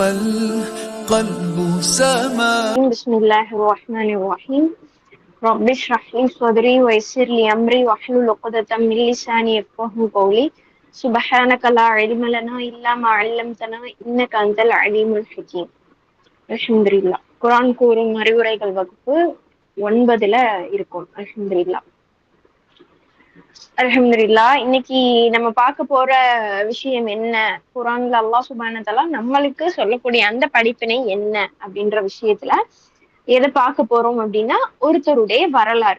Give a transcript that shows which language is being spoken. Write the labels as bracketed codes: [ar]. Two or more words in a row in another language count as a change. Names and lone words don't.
[ar] القلب سما. بسم الله الرحمن الرحيم. رب اشرح لي صدري ويسر لي أمري واحلل عقدة من لساني يفقهوا قولي. سبحانك لا علم لنا إلا ما علمتنا إنك أنت العليم الحكيم. [ta] அல்ஹம்துலில்லாஹ். குர்ஆன் கூறும் அறிவுரைகள் வகுப்பு 9ல இருக்கும். அல்ஹம்துலில்லாஹ். இன்னைக்கு நம்ம பார்க்க போற விஷயம் என்ன, குர்ஆன்ல [ar] الله سبحانه وتعالى [ta] நம்மளுக்கு சொல்லக்கூடிய அந்த படிப்பினை என்ன அப்படின்ற விஷயத்துல எதை பார்க்க போறோம் அப்படின்னா, ஒருத்தருடைய வரலாறு.